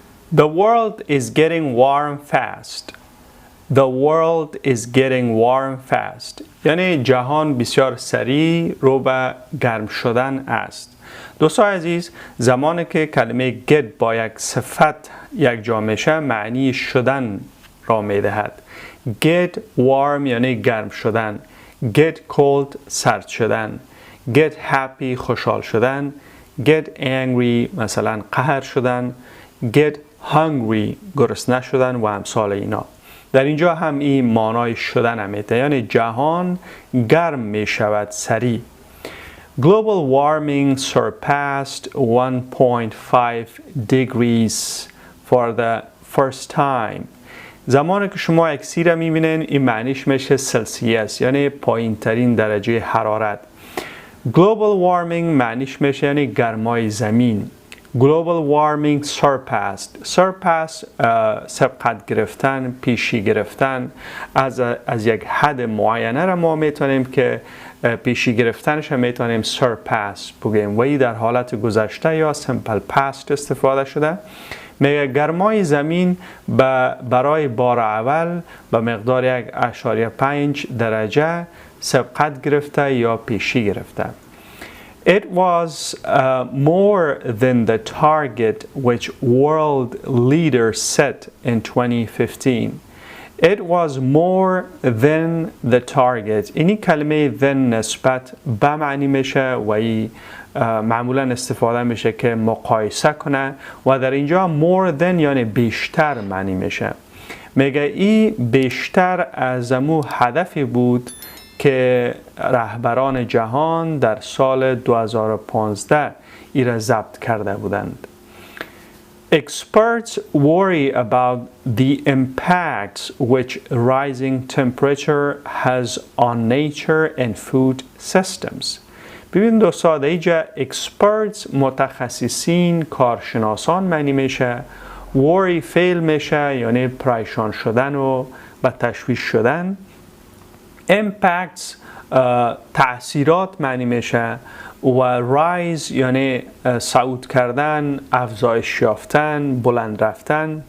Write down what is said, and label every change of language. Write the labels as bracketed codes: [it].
[en] The world is getting warm fast. The world is getting warm fast. [fa] یعنی جهان بسیار سریع رو به گرم شدن است. دوستان عزیز، زمانی که کلمه get با یک صفت یک جا میشه معنی شدن را میدهد. [en] Get warm [fa] یعنی گرم شدن. [en] Get cold [fa] سرد شدن. [en] Get happy [fa] خوشحال شدن. [en] Get angry [fa] مثلا قهر شدن. [en] Get hungry [fa] گرسنه شدن و امثال اینا. در اینجا هم این معنای شدن هم میده، یعنی جهان گرم می شود سریع. [en] Global warming surpassed 1.5 degrees for the first time. [fa] زمانی که شما اکسی را میبینین این معنیش میشه سلسیوس، یعنی پایین ترین درجه حرارت. [en] Global warming [fa] معنیش میشه یعنی گرمای زمین. [en] Global warming surpassed [fa] سبقت گرفتن، پیشی گرفتن از یک حد معینه را ما میتونیم که پیشی گرفتنش هم میتونیم surpass بگیم و این در حالت گذشته یا simple past استفاده شده. میگه گرمای زمین برای بار اول به مقدار 1.5 درجه سبقت گرفته یا پیشی گرفته. [en] It was more than the target which world leaders set in 2015. It was more than the target. [fa] اینی کلمه than نسبت به معنی میشه و معمولا استفاده میشه که مقایسه کنه و در اینجا [en] more than [fa] یعنی بیشتر معنی میشه. میگه این بیشتر از امو هدفی بود که رهبران جهان در سال 2015 ای را ضبط کرده بودند. [en] Experts worry about the impacts which rising temperature has on nature and food systems. [fa] ببین دوستان در اینجا experts متخصصین، کارشناسان معنی میشه. worry فعل میشه یعنی پریشان شدن و به تشویش شدن. impacts تأثیرات معنی میشه و rise یعنی صعود کردن، افزایش یافتن، بلند رفتن.